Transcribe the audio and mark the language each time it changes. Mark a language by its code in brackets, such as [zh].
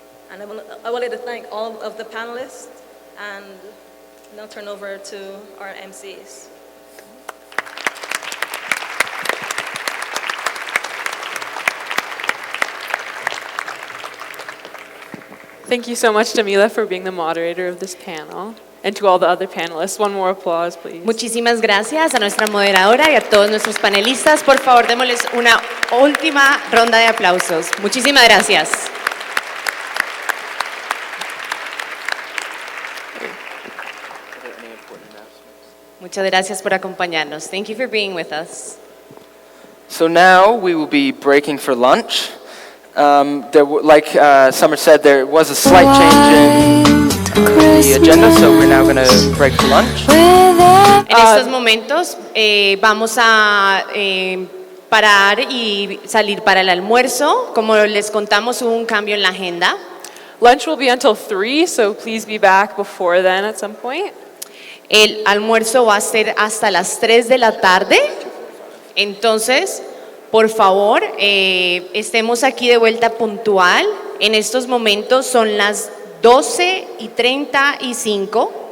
[en] And I would like to thank all of the panelists and now turn over to our MCs. Thank you so much, Damila, for being the moderator of this panel. And to all the other panelists, one more applause, please. [es] Muchísimas gracias a nuestra moderadora y a todos nuestros panelistas. Por favor, démosles una última ronda de aplausos. Muchísimas gracias. Muchas gracias por acompañarnos. [en] Thank you for being with us. So now we will be breaking for lunch. Like Summer said, there was a slight change in the agenda, so we're now going to break for lunch. [es] En estos momentos vamos a parar y salir para el almuerzo. Como les contamos, hubo un cambio en la agenda. [en] Lunch will be until 3, so please be back before then at some point. [es] El almuerzo va a ser hasta las 3 de la tarde. Entonces, por favor, estemos aquí de vuelta puntual. En estos momentos son las 12:35.